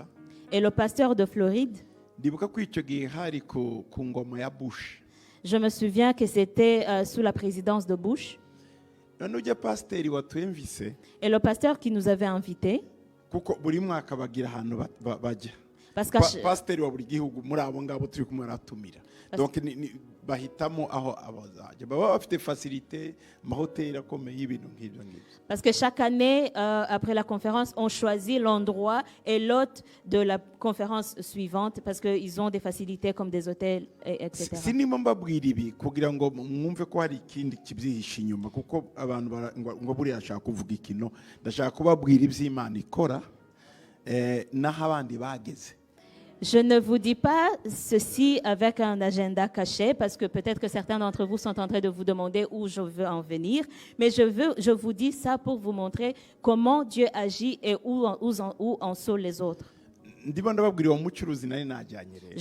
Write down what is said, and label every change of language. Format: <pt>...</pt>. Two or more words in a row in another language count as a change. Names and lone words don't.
<fr>Et le pasteur de Floride, je me souviens que c'était sous la présidence de Bush. Et le pasteur qui nous avait invités, Parce que</fr> <rw>pasiteri wa buri gihugu muri abo ngabo turi kumwe aratumira. Donc bahitamo aho abazajya baba bafite facilité mahoteli akomeye y'ibintu nk'ibyo ngibyo.</rw> <fr>Parce que chaque année, après la conférence, on choisit l'endroit et l'hôte de la conférence suivante parce qu'ils ont des facilités comme des hôtels, etc.</fr> <rw>Sinimo mbabwira ibi kugira ngo mwumve ko hari ikindi kibyihishe inyuma kuko abantu ngo buriya ashaka kuvuga ikino ndashaka kubabwira iby'Imana ikora naho abandi bageze.</rw> <fr>Je ne vous dis pas ceci avec un agenda caché parce que peut-être que certains d'entre vous sont en train de vous demander où je veux en venir, mais je vous dis ça pour vous montrer comment Dieu agit et où en sont les autres. Je</fr>